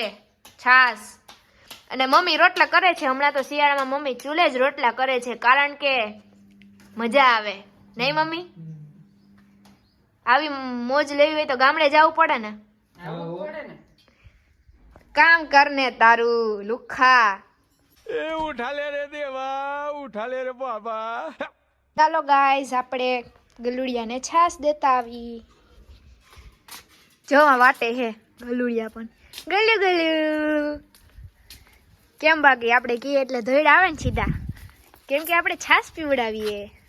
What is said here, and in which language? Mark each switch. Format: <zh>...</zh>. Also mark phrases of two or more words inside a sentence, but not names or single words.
<gu>છાશ અને મમ્મી રોટલા કરે છે હમણાં તો શિયાળામાં। મમ્મી ચૂલે જ રોટલા કરે છે કારણ કે મજા આવે, નહીં મમ્મી? આવી મોજ લેવી હોય તો ગામડે જવું પડે ને। આવવું પડે ને। કામ કરને તારું લુખા।</gu> <hi>ए उठा ले रे देवा, उठा ले रे बाबा।</hi> <gu>ચાલો ગાઈસ, આપણે ગલુડિયાને છાશ દેતા આવી। જો આ વાટે હે ગલુડિયા પણ, ગલ્યું ગલ્યું। કેમ બાકી આપણે કહીએ એટલે ધોઈડ આવે ને સીધા, કેમ કે આપણે છાશ પીવડાવીએ।</gu>